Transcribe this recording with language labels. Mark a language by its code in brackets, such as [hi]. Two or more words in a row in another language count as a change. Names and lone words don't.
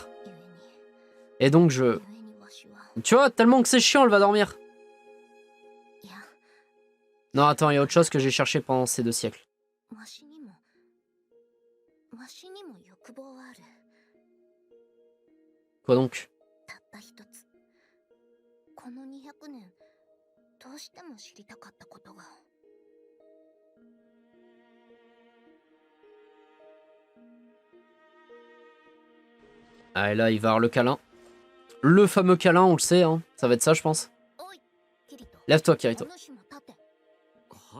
[fr] Et donc, tu vois, tellement que c'est chiant, elle va dormir. Non, attends, il y a autre chose que j'ai cherché pendant ces 2 siècles. Quoi donc? [ja] たった一つ。この200年、どうしても知りたかったことが。 [fr] Ah, et là, il va avoir le câlin. Le fameux câlin, on le sait, hein. Ça va être ça, je pense. [ja] おい、キリト。 [fr] Lève-toi, Kirito. [ja] お主も立て。は